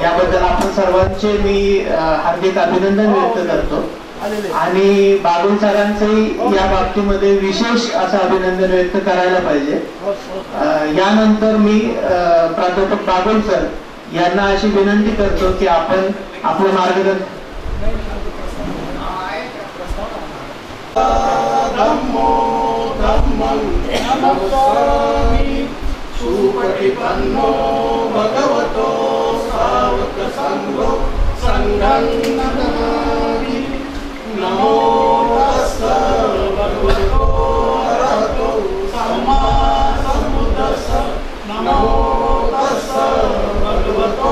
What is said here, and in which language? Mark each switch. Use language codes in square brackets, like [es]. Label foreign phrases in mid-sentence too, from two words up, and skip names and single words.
[mr] याबद्दल आपण सर्वांचे मी हार्दिक अभिनंदन व्यक्त करतो आणि बागुल सरांचंही या बाबतीमध्ये विशेष असं अभिनंदन व्यक्त करायला पाहिजे। यानंतर मी प्राध्यापक बागुल सर यांना अशी विनंती करतो की आपण आपलं मार्गदर्शन [pi] भगवतो सावक संघो संघं नमामि नमो तस्स भगवतो अरहतो सम्मा सम्बुद्धस्स नमो तस्स भगवतो